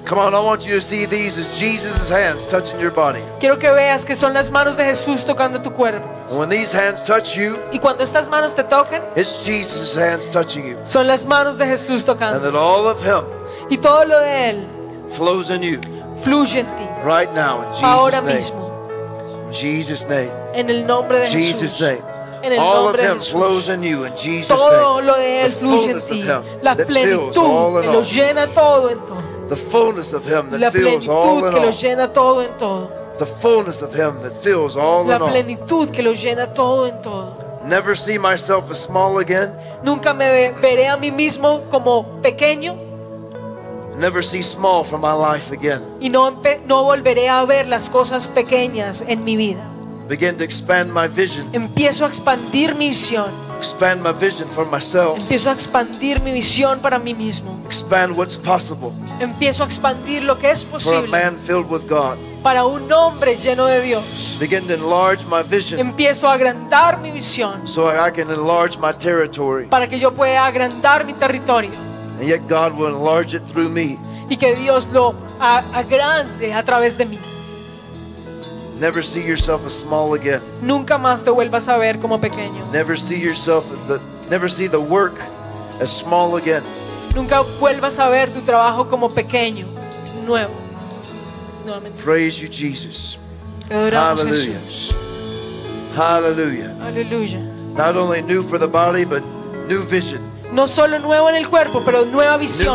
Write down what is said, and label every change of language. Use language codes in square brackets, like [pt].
[en] come on I want you to see these as Jesus' hands touching your body [es] quiero que veas que son las manos de Jesús tocando tu cuerpo [en] when these hands touch you [es] y cuando estas manos te toquen [en] it's Jesus' hands touching you [es] son las manos de Jesús tocando [en] and that all of him [es] y todo lo de él [en] flows in you [es] fluye en ti [en] right now in Jesus' name [es] mismo. [en] In Jesus' name [es] en el nombre de [en] Jesus' [es] Jesús. [en] Name all of him flows in you in Jesus' name. [es] Todo lo de él fluye en ti. La plenitud [en] all [es] que lo llena todo en todo. [en] The fullness of him that fills all in all. [es] La plenitud que lo llena todo en todo. [en] The fullness of him that fills all in all. [es] La plenitud que lo llena todo en todo. [en] Never see myself as small again. [es] Nunca me veré a mí mismo como pequeño. [en] Never see small from my life again. [es] Y no volveré a ver las cosas pequeñas en mi vida. [en] Begin to expand my vision. [es] Empiezo a expandir mi visión. [en] Expand my vision for myself. [es] Empiezo a expandir mi visión para mí mismo. [en] Expand what's possible. [es] Empiezo a expandir lo que es posible. [en] For a man filled with God. [es] Para un hombre lleno de Dios. [en] Begin to enlarge my vision. [es] Empiezo a agrandar mi visión. [en] So I can enlarge my territory. [es] Para que yo pueda agrandar mi territorio. [en] And yet God will enlarge it through me. [es] Y que Dios lo agrande a través de mí. [en] Never see yourself as small again. [es] Nunca más te vuelvas a ver como pequeño. [en] Never see yourself never see the work as small again. [es] Nunca vuelvas a ver tu trabajo como pequeño. Nuevo. Nuevamente. [en] Praise you Jesus. [es] Adoramos [en] hallelujah. [es] Jesús. [en] Hallelujah. [es] Aleluya. [en] Not only new for the body but new vision. [es] No solo nuevo en el cuerpo, pero nueva visión.